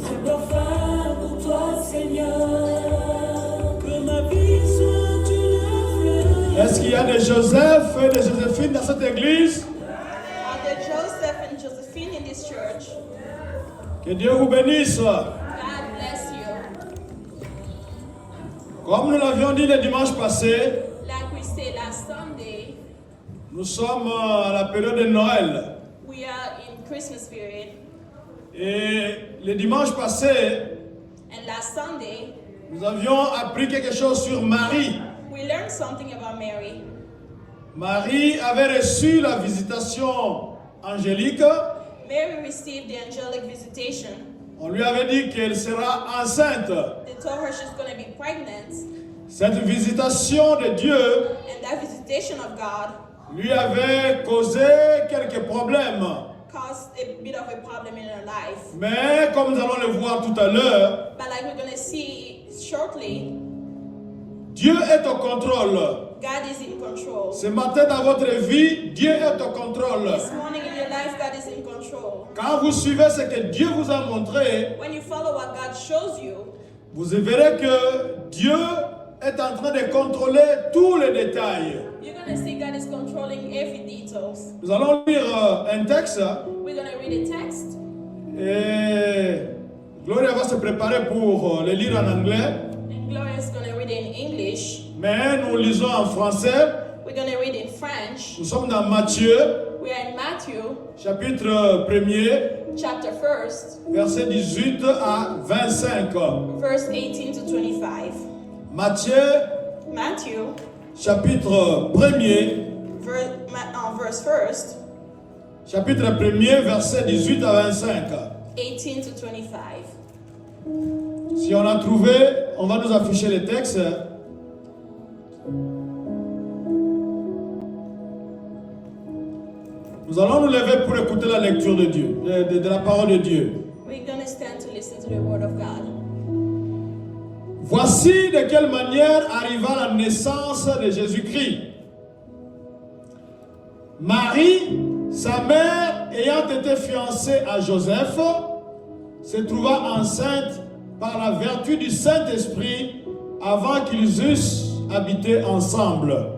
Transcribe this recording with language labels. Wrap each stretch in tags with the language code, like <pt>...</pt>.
<fr>je dois faire pour toi, Seigneur. Que ma vie soit une Est-ce qu'il y a des Joseph et des Joséphine dans cette église?</fr> <en>Are there Joseph and Josephine in this church?</en> <fr>Que Dieu vous bénisse.</fr> <en>God bless you.</en> <fr>Comme nous l'avions dit le dimanche passé,</fr> <en>Like we said last Sunday,</en> <fr>nous sommes à la période de Noël.</fr> <en>we are in Christmas period.</en> <fr>Et le dimanche passé,</fr> <en>And last Sunday,</en> <fr>nous avions appris quelque chose sur Marie.</fr> <en>we learned something about Mary.</en> <fr>Marie avait reçu la visitation angélique.</fr> <en>Mary received the angelic visitation.</en> <fr>On lui avait dit qu'elle sera enceinte.</fr> <en>They told her she's going to be pregnant.</en> <fr>Cette visitation de Dieu</fr> <en>And that visitation of God</en> <fr>lui avait causé quelques problèmes.</fr> <en>caused a bit of a problem in her life.</en> <fr>Mais comme nous allons le voir tout à l'heure,</fr> <en>But like we're going to see shortly,</en> <fr>Dieu est au contrôle.</fr> <en>God is in control.</en> <fr>Ce matin dans votre vie, Dieu est au contrôle.</fr> <en>This morning in your life, God is in control.</en> <fr>Quand vous suivez ce que Dieu vous a montré,</fr> <en>When you follow what God shows you,</en> <fr>vous verrez que Dieu est en train de contrôler tous les détails.</fr> <en>you're going to see God is controlling every details.</en> <fr>Nous allons lire un texte</fr> <en>We're going to read a text.</en> <fr>et Gloria va se préparer pour le lire en anglais,</fr> <en>And Gloria is going to read it in English.</en> <fr>mais nous lisons en français.</fr> <en>We're going to read in French.</en> <fr>Nous sommes dans Matthieu,</fr> <en>We are in Matthew</en> <fr>chapitre 1er,</fr> <en>chapter 1,</en> <fr>versets 18 à 25.</fr> <en>verse 18 to 25.</en> <fr>Matthieu,</fr> <en>Matthew,</en> <fr>chapitre 1er,</fr> <en>verse 1,</en> <fr>chapitre 1er, versets 18 à 25.</fr> <en>18 to 25.</en> <fr>Si on a trouvé, on va nous afficher les textes. Nous allons nous lever pour écouter la lecture de Dieu, de la parole de Dieu.</fr> <en>We're going to stand to listen to the word of God.</en> <fr>Voici de quelle manière arriva la naissance de Jésus-Christ. Marie, sa mère, ayant été fiancée à Joseph, se trouva enceinte par la vertu du Saint-Esprit avant qu'ils eussent habité ensemble.</fr>